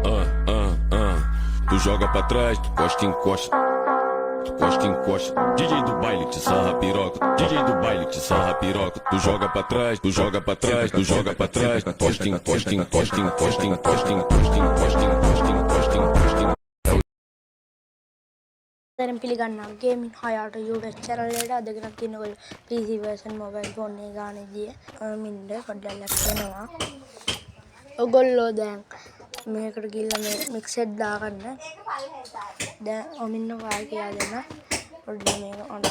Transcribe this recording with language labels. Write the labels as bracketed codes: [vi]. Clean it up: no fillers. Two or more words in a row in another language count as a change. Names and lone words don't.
[pt] Tu joga pra trás, tu costa encosta. Tu costa encosta. DJ do baile te sarra piroca. DJ do baile te sarra piroca. Tu joga pra trás, tu joga pra trás, tu joga pra trás. Costa encosta, encosta, encosta, encosta, encosta, encosta, encosta, encosta, encosta. [si] දැන් පිළිගන්නවා ගේමින් හයාට YouTube channel එකට අදගෙන තියෙනකොට [en] PC version mobile phone [si] එක ගානේදී මින්ද පොඩ්ඩක් වෙනවා. ඔයගොල්ලෝ දැන් මේකට ගිහිල්ලා මේ mix එක දාගන්න. දැන් ඔමින්න වායි කියලා දෙන්න. පොඩ්ඩක් මේක අනවා.